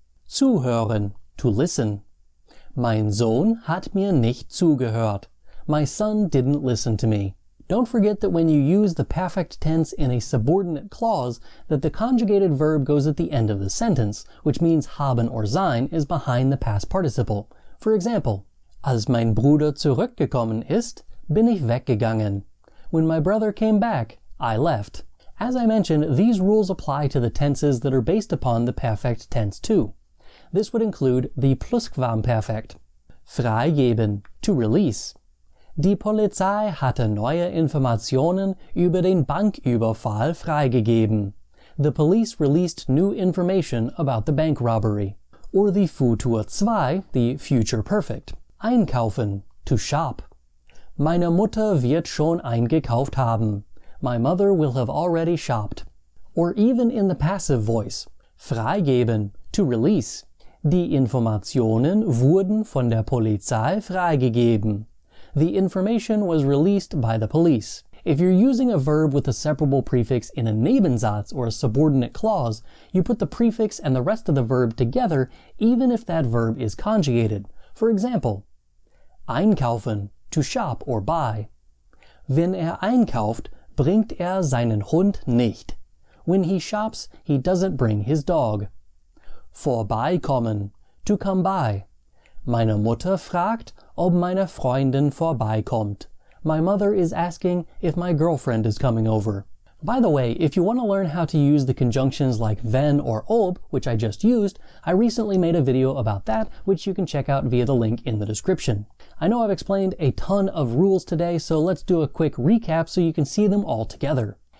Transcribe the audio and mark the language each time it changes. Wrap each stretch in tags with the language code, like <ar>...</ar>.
<en>Zuhören, to listen.</en> <de>Mein Sohn hat mir nicht zugehört.</de> <en>My son didn't listen to me. Don't forget that when you use the perfect tense in a subordinate clause, that the conjugated verb goes at the end of the sentence, which means haben or sein is behind the past participle. For example,</en> <de>als mein Bruder zurückgekommen ist, bin ich weggegangen.</de> <en>When my brother came back, I left. As I mentioned, these rules apply to the tenses that are based upon the perfect tense too. This would include the Plusquamperfekt. Freigeben, to release.</en> <de>Die Polizei hatte neue Informationen über den Banküberfall freigegeben.</de> <en>The police released new information about the bank robbery. Or the Futur 2, the future perfect. Einkaufen, to shop.</en> <de>Meine Mutter wird schon eingekauft haben.</de> <en>My mother will have already shopped. Or even in the passive voice. Freigeben, to release.</en> <de>Die Informationen wurden von der Polizei freigegeben.</de> <en>The information was released by the police. If you're using a verb with a separable prefix in a Nebensatz or a subordinate clause, you put the prefix and the rest of the verb together even if that verb is conjugated. For example, einkaufen, to shop or buy.</en> <de>Wenn einkauft, bringt seinen Hund nicht.</de> <en>When he shops, he doesn't bring his dog. Vorbeikommen, to come by.</en> <de>Meine Mutter fragt, ob meine Freundin vorbeikommt.</de> <en>My mother is asking if my girlfriend is coming over. By the way, if you want to learn how to use the conjunctions like wenn or ob, which I just used, I recently made a video about that, which you can check out via the link in the description. I know I've explained a ton of rules today, so let's do a quick recap so you can see them all together.</en>